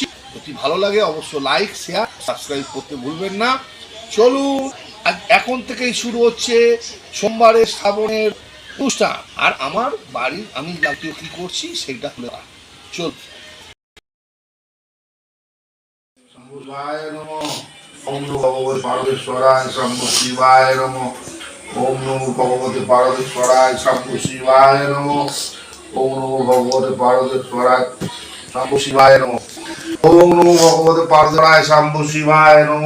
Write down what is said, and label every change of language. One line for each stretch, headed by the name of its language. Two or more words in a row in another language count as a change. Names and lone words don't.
Bangla: যদি ভালো লাগে অবশ্য লাইক, শেয়ার, সাবস্ক্রাইব করতে ভুলবেন না। চলুন, এখন থেকেই শুরু হচ্ছে সোমবারের শ্রাবণের অনুষ্ঠান। আর আমার বাড়ির আমি জাতীয় কি করছি সেটা হলো চল।
Sanskrit: शम्भुशिवाय नमः। ओम् नमो भगवते पारमेश्वराय शम्भुशिवाय नमः। ओम् नमो भगवते पारमेश्वराय शम्भुशिवाय नमः। ओम् नमो भगवते पारमेश्वराय शम्भुशिवाय नमः। ओम् नमो भगवते पारमेश्वराय शम्भुशिवाय नमः।